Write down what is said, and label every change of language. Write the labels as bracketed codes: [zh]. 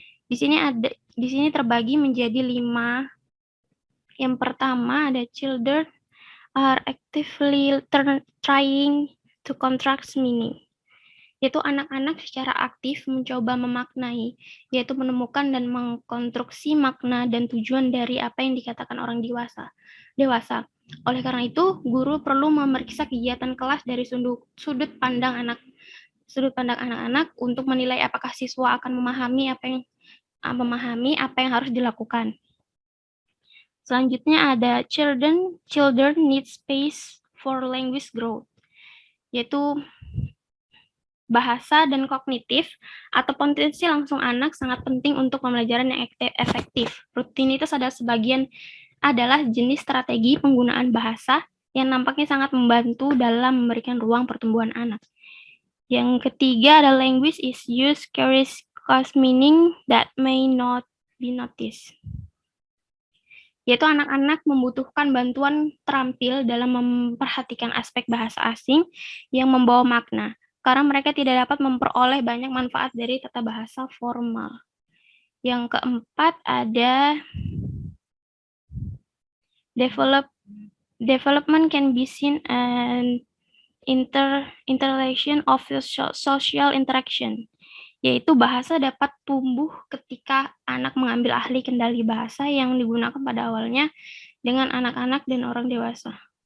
[id] Di sini terbagi menjadi 5. Yang pertama ada [en] children are actively trying to contract meaning. [id] Yaitu anak-anak secara aktif mencoba memaknai, yaitu menemukan dan mengkonstruksi makna dan tujuan dari apa yang dikatakan orang dewasa. Oleh karena itu, guru perlu memeriksa kegiatan kelas dari sudut pandang anak-anak untuk menilai apakah siswa akan memahami apa yang harus dilakukan. Selanjutnya ada [en] children need space for language growth, [id] yaitu bahasa dan kognitif atau potensi langsung anak sangat penting untuk pembelajaran yang efektif. Rutinitas adalah jenis strategi penggunaan bahasa yang nampaknya sangat membantu dalam memberikan ruang pertumbuhan anak. Yang ketiga ada [en] language is used carries meaning that may not be noticed. [id] Yaitu anak-anak membutuhkan bantuan terampil dalam memperhatikan aspek bahasa asing yang membawa makna, karena mereka tidak dapat memperoleh banyak manfaat dari tata bahasa formal. Yang keempat ada [en] development can be seen an interrelation of social interaction, [id] yaitu bahasa dapat tumbuh ketika anak mengambil ahli kendali bahasa yang digunakan pada awalnya dengan anak-anak dan orang dewasa.